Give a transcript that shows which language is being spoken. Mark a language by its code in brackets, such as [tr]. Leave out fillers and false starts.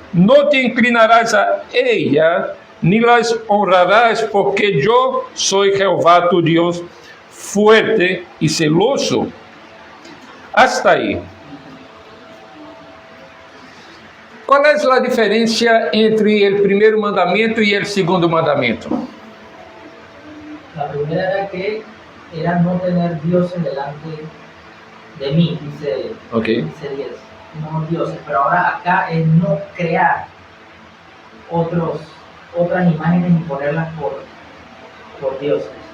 [es] No te inclinarás a ella, ni las honrarás, porque yo soy Jehová tu Dios, fuerte y celoso. Hasta aí. [pt] Qual é a diferença entre o primeiro mandamento e o segundo mandamento? [es] La primera era que era no tener dioses delante de mí, dice 10, no dioses, pero ahora acá es no crear otras imágenes y ponerlas por dioses.